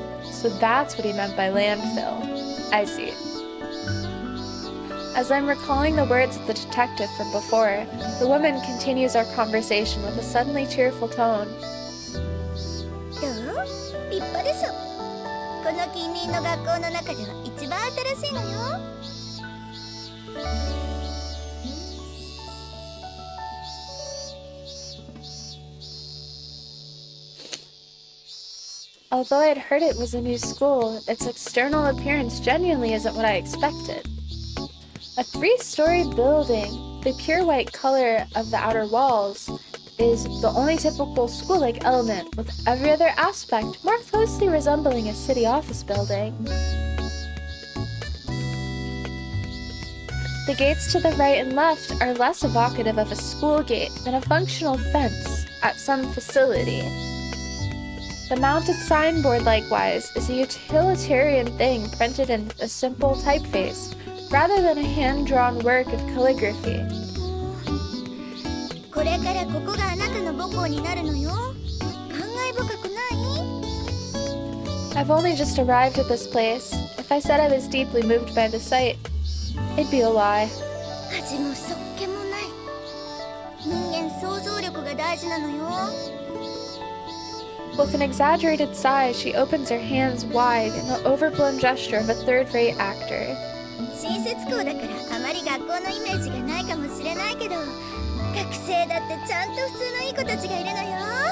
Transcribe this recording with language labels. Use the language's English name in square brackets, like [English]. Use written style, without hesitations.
[English] So that's what he meant by landfill. I see. As I'm recalling the words of the detective from before, the woman continues our conversation with a suddenly cheerful tone. [Japanese] どう？立派でしょ。この近隣の学校の中では一番新しいのよ。 [English] Although I had heard it was a new school, its external appearance genuinely isn't what I expected. A 3-story building, the pure white color of the outer walls is the only typical school-like element, with every other aspect more closely resembling a city office building. The gates to the right and left are less evocative of a school gate than a functional fence at some facility. The mounted signboard, likewise, is a utilitarian thing printed in a simple typeface, rather than a hand-drawn work of calligraphy. [Japanese] これからここがあなたの母校になるのよ。感慨深くない？ [English] I've only just arrived at this place. If I said I was deeply moved by the sight, it'd be a lie. [Japanese] 味もそっけもない。人間想像力が大事なのよ。 [English] With an exaggerated sigh, she opens her hands wide in the overblown gesture of a third-rate actor. [Japanese] 新設校だからあまり学校のイメージがないかもしれないけど、学生だってちゃんと普通のいい子たちがいるのよ。